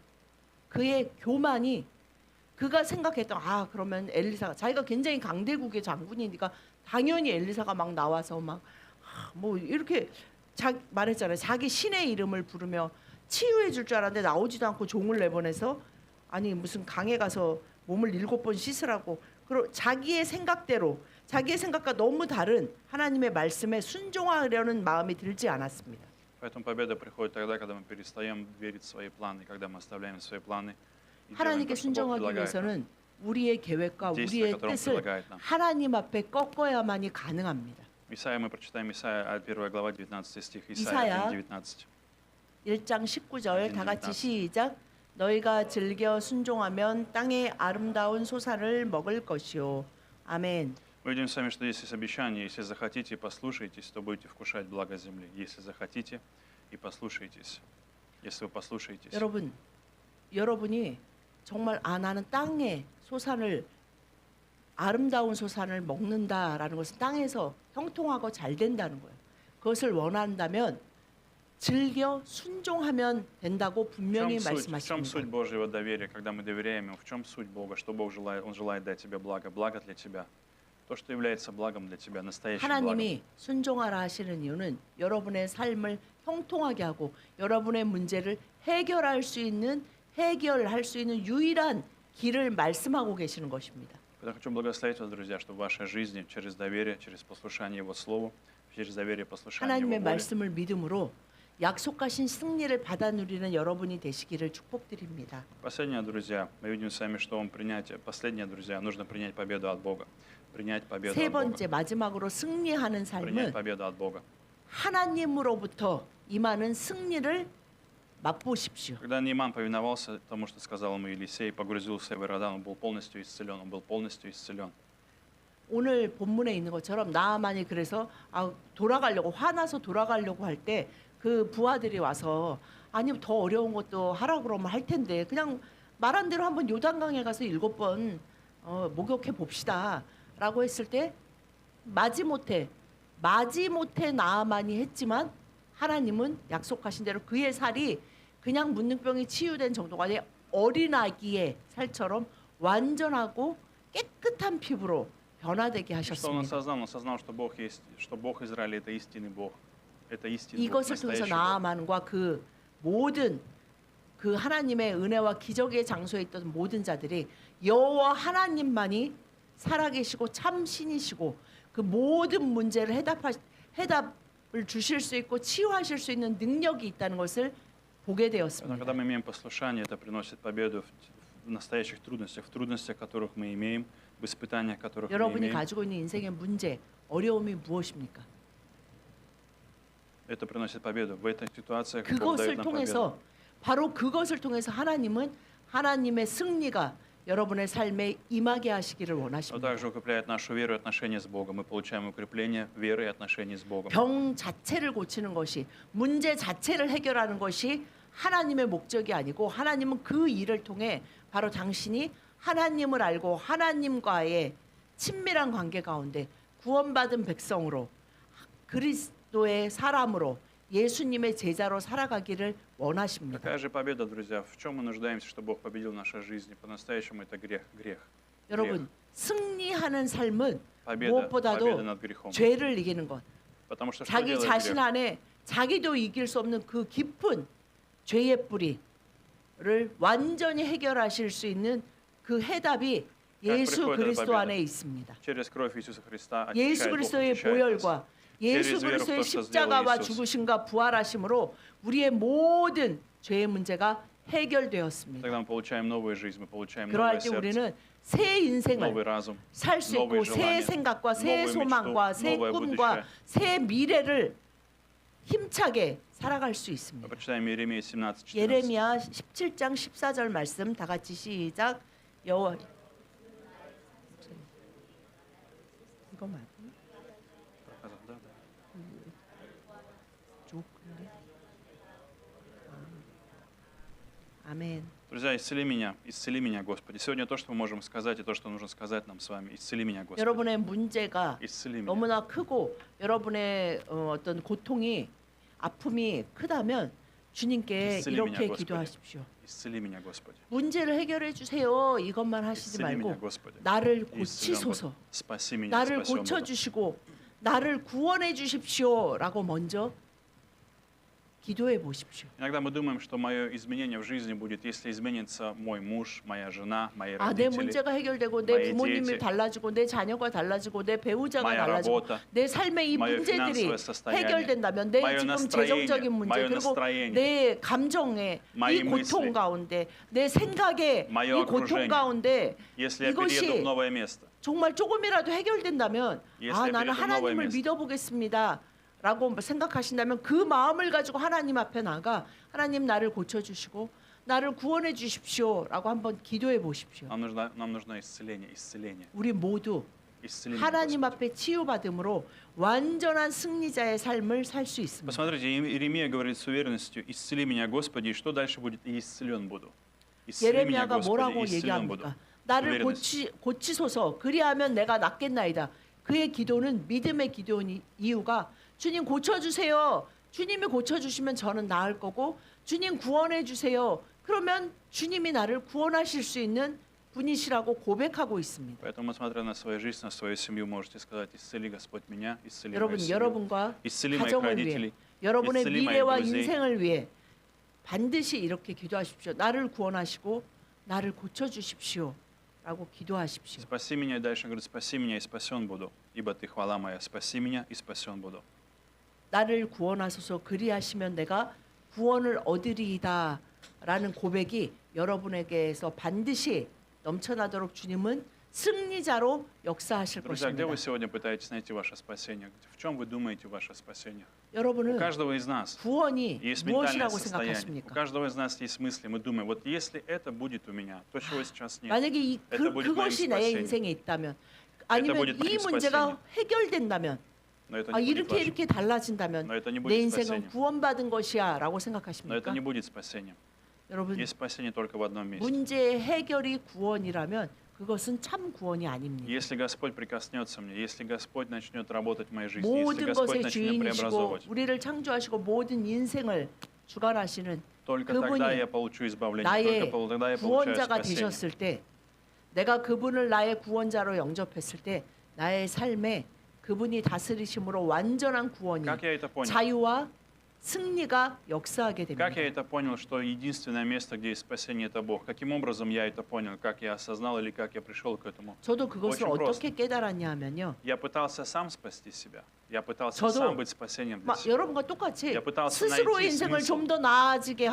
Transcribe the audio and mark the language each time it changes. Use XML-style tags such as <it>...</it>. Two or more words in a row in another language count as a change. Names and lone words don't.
<ko>그의 교만이 그가 생각했던 그러면 엘리사가 자기가 굉장히 강대국의 장군이니까 당연히 엘리사가 막 나와서 뭐 이렇게 말했잖아요. 자기 신의 이름을 부르며 치유해 줄 줄 알았는데 나오지도 않고 종을 내보내서 무슨 강에 가서 몸을 7번 씻으라고 자기의 생각대로 자기의 생각과 너무 다른 하나님의 말씀에 순종하려는 마음이 들지 않았습니다.</ko> <ru>Поэтому победа приходит тогда, когда мы перестаем верить в свои планы, когда мы оставляем свои планы и делаем</ru> <ko>하나님께</ko> <ru>то, что Бог</ru> <ko>순종하기</ko> <ru>предлагает нам.</ru> <ko>위해서는 우리의 계획과</ko> <ru>действия,</ru> <ko>우리의</ko> <ru>которые Он</ru> <ko>뜻을</ko> <ru>предлагает нам.</ru> <ko>하나님 앞에 꺾어야만이 가능합니다.</ko> <ru>Исайя, мы прочитаем Исайя 1 глава 19 стих,</ru> <ko>이사야.</ko> <ru>Исайя 1:19.</ru> <ko>1장 19절 다 같이 시작. 너희가 즐겨 순종하면 땅의 아름다운 소산을 먹을 것이요. 아멘.</ko> <ru>Мы видим с вами, что здесь есть обещание, если захотите и послушаетесь, то будете вкушать благо земли. Если захотите и послушаетесь. Если вы послушаетесь.</ru> <ko>여러분이 정말 나는 땅의 소산을 아름다운 소산을 먹는다라는 것은 땅에서 형통하고 잘 된다는 거예요. 그것을 원한다면 즐겨 순종하면 된다고 분명히</ko> <ru>В чем</ru> <ko>말씀하십니다.</ko> <ru>суть Божьего доверия, когда мы доверяем Ему? В чем суть Бога? Что Бог желает? Он желает дать тебе благо. Благо для тебя. То, что является благом для тебя, настоящим благом.</ru> <ko>하나님이 순종하라 하시는 이유는 여러분의 삶을 형통하게 하고 여러분의 문제를 해결할 수 있는 유일한 길을 말씀하고 계시는 것입니다.</ko> <ru>Я хочу благословить вас, друзья, что в вашей жизни через доверие, через послушание Его Слову, через доверие, послушание Его</ru> <ko>하나님의</ko> <ru>воле,</ru> <ko>말씀을 믿음으로 약속하신 승리를 받아 누리는 여러분이 되시기를 축복드립니다.</ko> <ru>Последнее, друзья, мы видим с вами, что последнее, друзья, нужно принять победу от Бога. Принять победу</ru> <ko>세</ko> <ru>от Бога.</ru> <ko>번째 마지막으로 승리하는</ko> <ru>Принять</ru> <ko>삶은</ko> <ru>победу от Бога.</ru> <ko>하나님으로부터 임하는 승리를 맛보십시오.</ko> <ru>Когда Нейман повиновался тому, что сказал ему Елисей, погрузился в Иордан, он был полностью исцелен. Он был полностью исцелен.</ru> <ko>오늘 본문에 있는 것처럼 나아만이 그래서 화나서 돌아가려고 할 때 그 부하들이 와서 더 어려운 것도 하라고 그러면 할 텐데 그냥 말한 대로 한번 요단강에 가서 7번 목욕해 봅시다라고 했을 때 마지못해 나아만이 했지만 하나님은 약속하신 대로 그의 살이 그냥 문둥병이 치유된 정도가 아니라 어린아기의 살처럼 완전하고 깨끗한 피부로 변화되게</ko> <ru>Что он</ru> <ko>하셨습니다.</ko> <ru>осознал? Он осознал, что Бог есть, что Бог Израиля это истинный Бог. Это истинный Бог,</ru> <ko>이것을 통해서</ko> <ru>настоящий Бог.</ru> <ko>나아만과 그 모든 그 하나님의 은혜와 기적의 장소에 있던 모든 자들이 여호와 하나님만이 살아계시고 참 신이시고 그 모든 문제를 주실 수 있고 치유하실 수 있는 능력이 있다는 것을 보게</ko> <ru>Когда</ru> <ko>되었습니다.</ko> <ru>мы имеем послушание, это приносит победу в настоящих трудностях, которых мы имеем, в испытаниях, которых мы</ru> <ko>여러분이</ko> <ru>имеем.</ru> <ko>가지고 있는 인생의 문제, 어려움이 무엇입니까?</ko> <ru>Это приносит победу. В этих ситуациях Бог</ru> <ko>그것을</ko> <ru>дает нам победу.</ru> <ko>통해서 바로 그것을 통해서 하나님은 하나님의 승리가 여러분의 삶에 임하게 하시기를</ko> <ru>Но</ru> <ko>원하십니다.</ko> <ru>также укрепляет нашу веру и отношения с Богом. Мы получаем укрепление веры и отношений с Богом.</ru> <ko>병 자체를 고치는 것이 문제 자체를 해결하는 것이 하나님의 목적이 아니고 하나님은 그 일을 통해 바로 당신이 하나님을 알고 하나님과의 친밀한 관계 가운데 구원받은 백성으로 그리스도의 사람으로 예수님의 제자로 살아가기를 원하십니다.</ko> <ru>Какая же победа, друзья? В чем мы нуждаемся, чтобы Бог победил в нашей жизни? По-настоящему это грех.</ru> <ko>여러분, 승리하는 삶은</ko> <ru>Победа</ru> <ko>무엇보다도</ko> <ru>над грехом.</ru> <ko>죄를 이기는 것.</ko> <ru>Потому что что</ru> <ko>자기</ko> <ru>делает</ru> <ko>자신</ko> <ru>грех?</ru> <ko>안에 자기도 이길 수 없는 그 깊은 죄의 뿌리를 완전히 해결하실 수 있는 그 해답이 예수</ko> <ru>приходит эта</ru> <ko>그리스도</ko> <ru>победа?</ru> <ko>안에 있습니다.</ko> <ru>Через кровь Иисуса Христа</ru> <ko>예수</ko> <ru>очищает Бог,</ru> <ko>그리스도의</ko> <ru>очищает нас.</ru> <ko>보혈과 예수</ko> <ru>через веру в</ru> <ko>그리스도의</ko> <ru>то, что</ru> <ko>십자가와</ko> <ru>сделал Иисус.</ru> <ko>죽으심과 부활하심으로 우리의 모든 죄의 문제가 해결되었습니다.</ko> <ru>Тогда мы получаем новую жизнь, мы получаем</ru> <ko>그러할</ko> <ru>новое</ru> <ko>때</ko> <ru>сердце,</ru> <ko>우리는 새 인생을</ko> <ru>новый разум,</ru> <ko>살 수 있고</ko> <ru>новые</ru> <ko>새</ko> <ru>желания,</ru> <ko>생각과 새</ko> <ru>новую</ru> <ko>소망과</ko> <ru>мечту,</ru> <ko>새</ko> <ru>новое</ru> <ko>꿈과</ko> <ru>будущее.</ru> <ko>새 미래를 힘차게 살아갈 수</ko> <ru>Мы</ru> <ko>있습니다.</ko> <ru>прочитаем Иеремия 17:14.</ru> <ko>예레미야 17장 14절 말씀 다 같이 시작. 여호와 이거 맞나?</ko> <ru>Да, да.</ru> <ko>좋은데? 아멘.</ko> <ru>Друзья, исцели меня, Господи. Сегодня то, что мы можем сказать, и то, что нужно сказать нам с вами. Исцели меня, Господи.</ru> <ko>여러분의 문제가</ko> <ru>исцели меня.</ru> <ko>너무나 크고 여러분의 어떤 고통이 아픔이 크다면 주님께</ko> <ru>исцели</ru> <ko>이렇게</ko> <ru>меня, Господи.</ru> <ko>기도하십시오.</ko> <ru>исцели меня, Господи.</ru> <ko>문제를 해결해 주세요. 이것만 하시지</ko> <ru>исцели меня,</ru> <ko>말고</ko> <ru>Господи.</ru> <ko>나를</ko> <ru>И исцелен</ru> <ko>고치소서.</ko> <ru>буду. спаси меня,</ru> <ko>나를</ko> <ru>спасен</ru> <ko>고쳐</ko> <ru>буду.</ru> <ko>주시고 나를 구원해 주십시오라고 먼저 기도해 보십시오.</ko> <ru>Иногда мы думаем, что мое изменение в жизни будет, если изменится мой муж, моя жена, мои</ru> <ko>아, 내</ko> <ru>родители,</ru> <ko>문제가 해결되고 내 마의 부모님이</ko> <ru>дети,</ru> <ko>달라지고 내 자녀가 달라지고 내 배우자가</ko> <ru>моя</ru> <ko>달라지고</ko> <ru>работа,</ru> <ko>내 삶의 이</ko> <ru>мое</ru> <ko>문제들이</ko> <ru>финансовое состояние,</ru> <ko>해결된다면 내</ko> <ru>мое</ru> <ko>지금</ko> <ru>настроение,</ru> <ko>재정적인 문제</ko> <ru>мое</ru> <ko>그리고</ko> <ru>настроение,</ru> <ko>내 감정의</ko> <ru>мои</ru> <ko>이 고통</ko> <ru>мысли,</ru> <ko>가운데 내 생각의 이</ko> <ru>мое</ru> <ko>고통</ko> <ru>окружение.</ru> <ko>가운데</ko> <ru>если я</ru> <ko>이것이</ko> <ru>перееду в новое место,</ru> <ko>정말 조금이라도 해결된다면</ko> <ru>Если</ru> <ko>아</ko> <ru>я</ru> <ko>나는</ko> <ru>перейду в новое</ru> <ko>하나님을</ko> <ru>место.</ru> <ko>믿어보겠습니다 라고 생각하신다면 그 마음을 가지고 하나님 앞에 나가 하나님 나를 고쳐주시고 나를 구원해 주십시오 라고 한번 기도해 보십시오.</ko> <ru>нам нужно исцеление.</ru> <ko>우리 모두</ko> <ru>исцели меня,</ru> <ko>하나님</ko> <ru>Господи.</ru> <ko>앞에 치유받음으로 완전한 승리자의 삶을 살 수 있습니다.</ko> <ru>Посмотрите, Иеремия говорит с уверенностью: исцели меня, Господи, и что дальше будет? И исцелен буду.</ru> <ko>예레미야가 뭐라고</ko> <ru>и исцелен буду.</ru> <ko>얘기합니까? 나를</ko> <ru>уверенность.</ru> <ko>고치소서 그리하면 내가 낫겠나이다. 그의 기도는 믿음의 기도인 이유가 주님 고쳐주세요. 주님이 고쳐주시면 저는 나을 거고 주님 구원해 주세요. 그러면 주님이 나를 구원하실 수 있는 분이시라고 고백하고 있습니다.</ko> <ru>Поэтому, смотря на свою жизнь, на свою семью, можете сказать: исцели, Господь, меня, исцели мою</ru> <ko>여러분,</ko> <ru>семью,</ru> <ko>여러분과</ko> <ru>исцели моих</ru> <ko>가정을 위해</ko> <ru>родителей,</ru> <ko>여러분의</ko> <ru>исцели моих</ru> <ko>미래와</ko> <ru>друзей.</ru> <ko>인생을 위해 반드시 이렇게 기도하십시오. 나를 구원하시고 나를 고쳐주십시오 라고 기도하십시오.</ko> <ru>Спаси меня, и дальше говорит: спаси меня, и спасен буду, ибо ты хвала моя. Спаси меня, и спасен буду.</ru> <ko>나를 구원하소서 그리하시면 내가 구원을 얻으리이다 라는 고백이 여러분에게서 반드시 넘쳐나도록 주님은 승리자로 역사하실</ko> <ru>Друзья, где</ru> <ko>것입니다.</ko> <ru>вы сегодня пытаетесь найти ваше спасение? В чем вы думаете ваше спасение? У</ru> <ko>여러분은</ko> <ru>каждого из нас</ru> <ko>구원이</ko> <ru>есть ментальное</ru> <ko>무엇이라고</ko> <ru>состояние. У</ru> <ko>생각하십니까?</ko> <ru>каждого из нас есть мысли. Мы думаем: вот если это будет у меня, то чего сейчас нет.</ru> <ko>만약에</ko> <ru>Это будет моим</ru> <ko>그것이 나의</ko> <ru>спасением.</ru> <ko>인생에 있다면 아니면</ko> <ru>будет</ru> <ko>이</ko> <ru>моим</ru> <ko>문제가 해결된다면</ko> <ru>Но это</ru> <ko>아,</ko> <ru>не будет</ru> <ko>이렇게</ko> <ru>вашим.</ru> <ko>이렇게 달라진다면</ko> <ru>Но это не</ru> <ko>내</ko> <ru>будет</ru> <ko>인생은</ko> <ru>спасением.</ru> <ko>구원받은 것이야 라고</ko> <ru>Но</ru> <ko>생각하십니까?</ko> <ru>это не будет спасением.</ru> <ko>여러분</ko> <ru>Есть спасение только в одном месте.</ru> <ko>문제의 해결이 구원이라면 그것은 참 구원이 아닙니다.</ko> <ru>Если Господь прикоснется мне, если Господь начнет работать в моей жизни, если</ru> <ko>모든</ko> <ru>Господь</ru> <ko>것의</ko> <ru>начнет</ru> <ko>주인이시고</ko> <ru>преобразовывать,</ru> <ko>우리를 창조하시고 모든 인생을 주관하시는</ko> <ru>только</ru> <ko>그분이</ko> <ru>тогда я получу избавление,</ru> <ko>나의</ko> <ru>только тогда я получаю</ru> <ko>구원자가</ko> <ru>спасение.</ru> <ko>되셨을 때 내가 그분을 나의 구원자로 영접했을 때 나의 삶에 그분이 다스리심으로 완전한 구원이</ko> <ru>Как я это понял?</ru> <ko>자유와 승리가 역사하게</ko> <ru>Как</ru> <ko>됩니다.</ko> <ru>я это понял, что единственное место, где есть спасение, это Бог? Каким образом я это понял? Как я осознал или как я пришел к этому?</ru> <ko>저도 그것을</ko> <ru>очень</ru> <ko>어떻게 깨달았냐 하면요.</ko> <ru>Я пытался сам спасти себя. Я пытался</ru> <ko>저도</ko> <ru>сам быть спасением для</ru> <ko>막</ko> <ru>себя.</ru> <ko>여러분과 똑같이</ko> <ru>Я пытался</ru> <ko>스스로의</ko> <ru>найти 인생을 смысл</ru> <ko>좀 더 나아지게</ko>